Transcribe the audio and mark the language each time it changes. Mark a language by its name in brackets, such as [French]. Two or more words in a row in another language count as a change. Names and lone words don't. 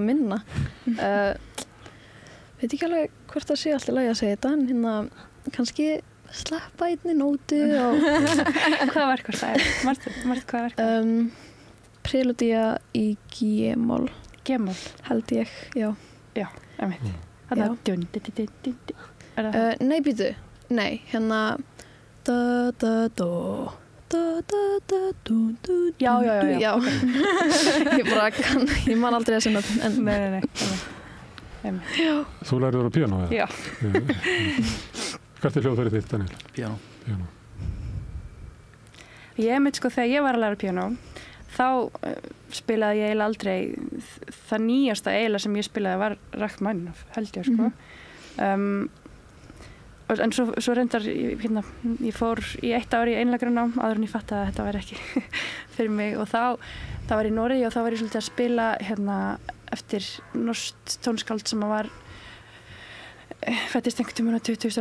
[Icelandic] Það minna Veit ekki alveg hvort það sé alltaf lagi að segja þetta en hérna kannski sleppa einni nótu og Hvaða verk var það? Marstu hvaða verk? Preludia í G-mól G-mól? Held ég, já Já, einmitt Nei, býtu Nei, hérna da-da-do da-da-da-do Já Ég bara kann, ég man aldrei að sinna Nei Þú lærið á píanó, eða? Já Hvert er hljóðfærið þitt, Daniel? Píanó Ég veit þegar ég var að læra píanó þá spilaði ég eiginlega aldrei það nýjasta eiginlega sem ég spilaði var Rachmaninoff, held ég en svo reyndar ég fór í 1 ár í einleikarnám áður en ég fattaði að þetta væri ekki fyrir mig og þá var ég í Noregi og þá var ég svolítið að spila eftir norskt tónskáld sem var fæddist einhvern tímann á 20.